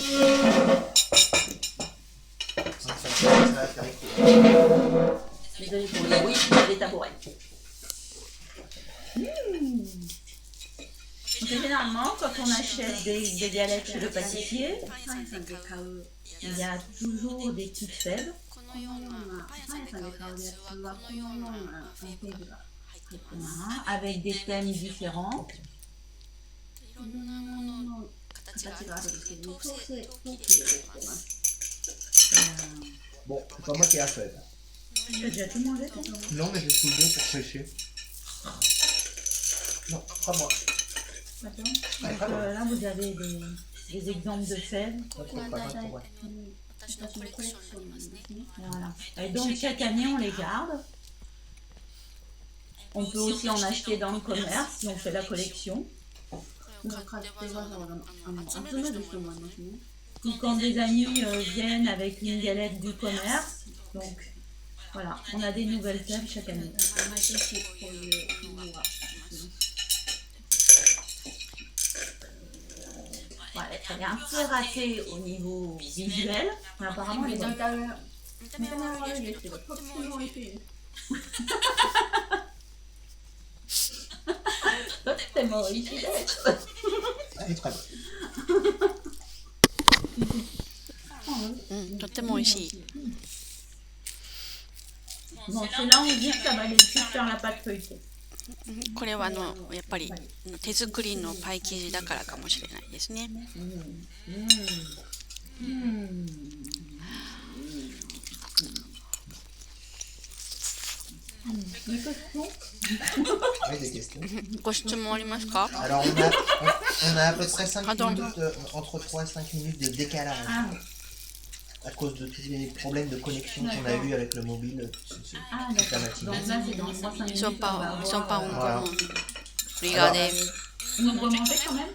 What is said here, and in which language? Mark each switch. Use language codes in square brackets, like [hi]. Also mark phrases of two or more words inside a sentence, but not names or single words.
[fr] Ça va faire écouter. Désolée pour les tabourets. Généralement, quand on achète des galettes chez le pâtissier, il y a toujours des petites fèves. [ja] このようなパン屋さんで買うやつはこのようなフェーブが入ってます。 [fr] Voilà, avec des thèmes différents. [ja] いろんなものの形があるんですけど、陶器でできてます。 [fr] Bon, c'est pas moi qui ai la feuille. Tu as déjà tout mangé, toi? Non, mais j'ai soulevé pour pêcher. Non, pas moi. Attends. Donc, là, vous avez des exemples de fèves. Pas trop, pas trop, ouais. [ja] 私のコレクションになりますね。 [fr] Voilà. Et donc, chaque année, on les garde. On peut aussi en acheter dans le commerce si on fait la collection. [ja] これを買ってわざわざ集める人もいますね。 [fr] Ou quand des amis viennent avec une galette du commerce. Donc, voilà, on a des nouvelles fèves chaque année. [ja] 毎年こういうものがあります。 [fr] Ouais, elle est un peu ratée au niveau visuel, mais apparemment elle est bonne. [ja] 見た目は悪いですけど、とっても美味しいです。 [fr] Tellement riche. Elle est très bonne. [ja] とっても美味しい。 [fr] Bon, c'est là où on dit que ça valait le coup de faire la pâte feuilletée. [ja] これはやっぱり手作りのパイ生地だからかもしれないですね。 [fr] Des questions? Oui, des questions. [ja] ご質問ありますか？ [fr] Alors, on a à peu près 5 Pardon. minutes, entre 3 et 5 minutes de décalage. Ah, À cause de tous les problèmes de connexion qu'on a eu avec le mobile. ah d'accord. Donc là, c'est dans 3-5 minutes. Ils sont pas Voilà. encore. Regardez. On peut manger quand même?